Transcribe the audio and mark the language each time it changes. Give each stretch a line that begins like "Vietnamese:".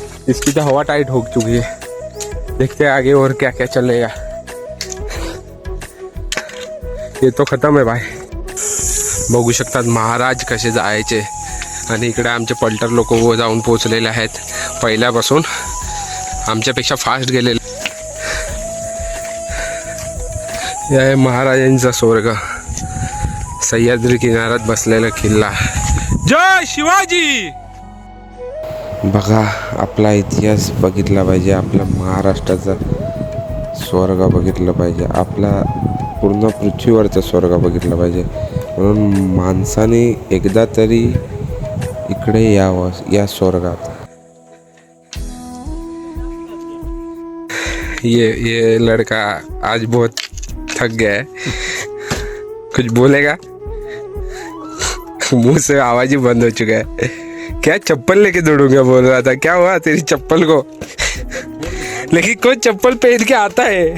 Hindi: इसकी तो हवा टाइट हो चुकी है. देखते हैं आगे और क्या क्या चलेगा. ये तो खतम
Marathi: आहे
Hindi: भाई.
Marathi: बघू शकतात महाराज कसे जायचे. आणि इकडे आमचे पलटर लोक जाऊन पोचलेले आहेत पहिल्यापासून. आमच्यापेक्षा फास्ट गेलेले. हे आहे महाराजांचा स्वर्ग. सह्याद्री किनाऱ्यात बसलेला किल्ला. जय शिवाजी. बघा आपला इतिहास बघितला पाहिजे. आपल्या महाराष्ट्राचा स्वर्ग बघितलं पाहिजे. आपला पूर्ण पृथ्वीवरचा स्वर्ग बघितला पाहिजे. म्हणून माणसाने एकदा तरी इकडे यावं या स्वर्गात.
Hindi: ये लड़का आज बहुत थक गया है. कुछ बोलेगा. मुंह से आवाज ही बंद हो चुका है. क्या चप्पल लेके दौड़ूंगा बोल रहा था. क्या हुआ तेरी चप्पल को. लेकिन कोई चप्पल पहन के आता है.